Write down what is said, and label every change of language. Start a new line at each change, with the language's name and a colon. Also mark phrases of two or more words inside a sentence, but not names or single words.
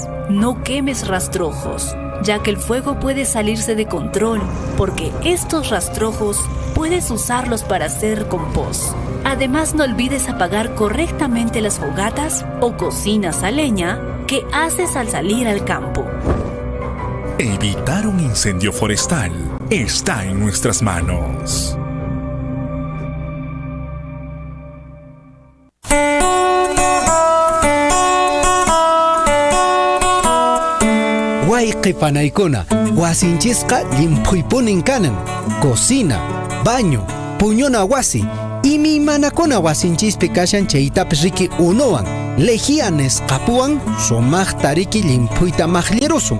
Spanish: No quemes rastrojos, ya que el fuego puede salirse de control, porque estos rastrojos puedes usarlos para hacer compost. Además, no olvides apagar correctamente las fogatas o cocinas a leña que haces al salir al campo. Evitar un incendio forestal está en nuestras manos.
Quechua: Wayqipanaykuna wasinchisqa llimpuypunin kanan, cocina, baño, puñuna wasi, imaymanakuna wasinchispi kashan chaytapas riki unuwan, legianes qapuwan sumaqta riki llimpuyta maqllirusun.